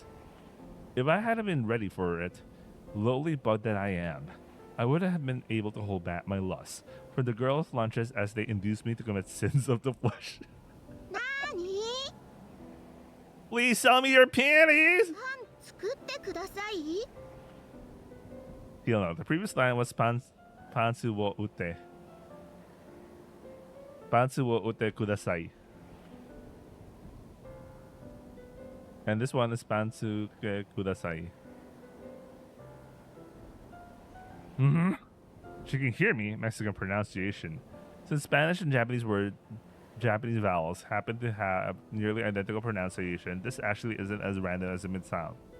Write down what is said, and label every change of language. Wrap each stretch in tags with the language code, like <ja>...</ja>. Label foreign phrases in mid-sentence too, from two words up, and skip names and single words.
<en>If I hadn't been ready for it, lowly bug that I am, I would have been able to hold back my lust for the girls' lunches as they induced me to commit sins of the flesh. Please sell me your panties! He'll know.</en> <ja>The previous line was パンツを売って. パンツを売ってください. And this one is パンツけください. Mm-hmm.</ja> <en>She can hear me, Mexican pronunciation. Since Spanish and Japanese vowels happen to have nearly identical pronunciation, this actually isn't as random as it may sound.</en>